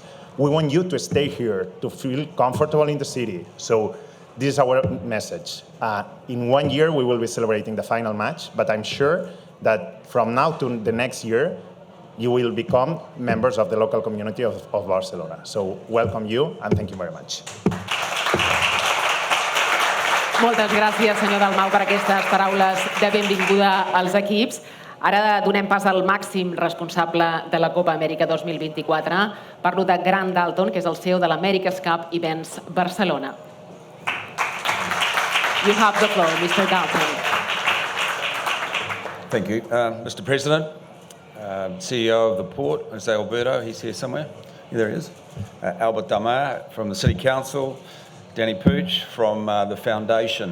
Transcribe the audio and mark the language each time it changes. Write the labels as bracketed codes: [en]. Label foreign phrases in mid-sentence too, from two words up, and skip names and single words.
[en] We want you to stay here, to feel comfortable in the city. So this is our message. In 1 year, we will be celebrating the final match, but I'm sure that from now to the next year, you will become members of the local community of Barcelona. So welcome you, and thank you very much. [ca] Moltes gràcies, senyor Dalmau, per aquestes paraules de benvinguda als equips. Ara donem pas al màxim responsable de la Copa Amèrica 2024. Parlo de Grant Dalton, que és el CEO de l'America's Cup Events Barcelona. [en] You have the floor, Mr. Dalton. Thank you, Mr. President, CEO of the Port, Jose Alberto, he's here somewhere. There he is. Albert Damar from the City Council, Danny Puig from the Foundation.